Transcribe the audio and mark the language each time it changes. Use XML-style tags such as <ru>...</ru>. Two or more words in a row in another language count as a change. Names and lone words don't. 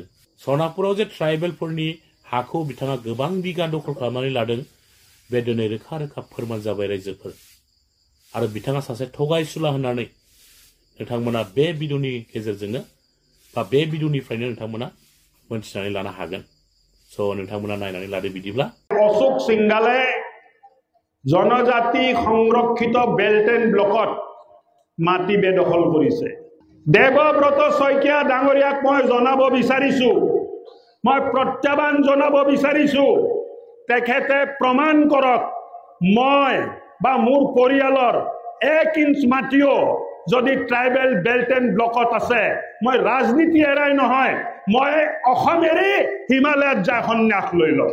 <brx>सनापुराव जे ट्राइबेलफोरनि हाखौ बिथाङा गोबां बिगा दखल खालामनानै लादों, बे दिनै रोखा रोखा फोरमान जाबाय रायजोफोर। आरो बिथाङा सासे थगायसुला होननानै नोंथांमोना बे भिडिअनि गेजेरजोंनो बा बे भिडिअनिफ्रायनो नोंथांमोना मोनथिनानै लानो हागोन। स' नोंथांमोना नायनानै लादो बिदिब्ला।</brx> <as>অশোক সিংঘালে জনজাতি সংৰক্ষিত বেল্ট এণ্ড ব্লকত মাটি বেদখল কৰিছে। দেৱব্ৰত শইকীয়া ডাঙৰীয়াক মই জনাব বিচাৰিছো, মই প্ৰত্যাহ্বান জনাব বিচাৰিছো, তেখেতে প্ৰমাণ কৰক মই বা মোৰ পৰিয়ালৰ 1 ইঞ্চ মাটিও যদি ট্ৰাইবেল বেল্ট এণ্ড ব্লকত আছে, মই ৰাজনীতি এৰাই নহয়, মই অসম এৰি হিমালয়ত যায় সন্ন্যাস লৈ লওঁ।</as>